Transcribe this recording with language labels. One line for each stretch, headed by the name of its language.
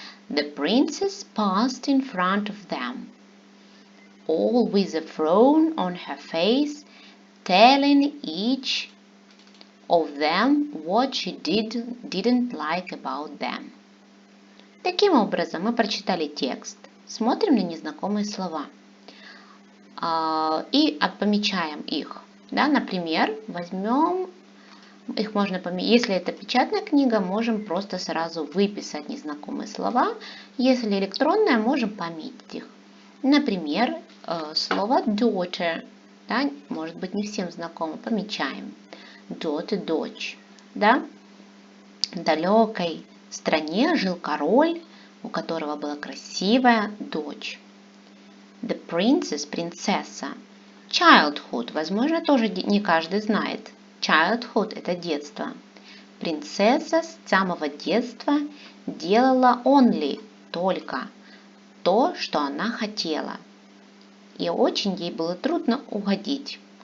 English: The princess passed in front of them, all with a frown on her face, telling each of them what she didn't like about them.
Russian: Таким образом, мы прочитали текст, смотрим на незнакомые слова и помечаем их. Да, например, возьмем, их можно пометить, если это печатная книга, можем просто сразу выписать незнакомые слова, если электронная, можем пометить их. Например, слово daughter, да, может быть не всем знакомо, помечаем. Daughter, дочь. Да? В далекой стране жил король, у которого была красивая дочь.
English: The princess, принцесса.
Russian: Childhood, возможно, тоже не каждый знает. Childhood – это детство. Принцесса с самого детства делала only, только то, что она хотела. И очень ей было трудно угодить.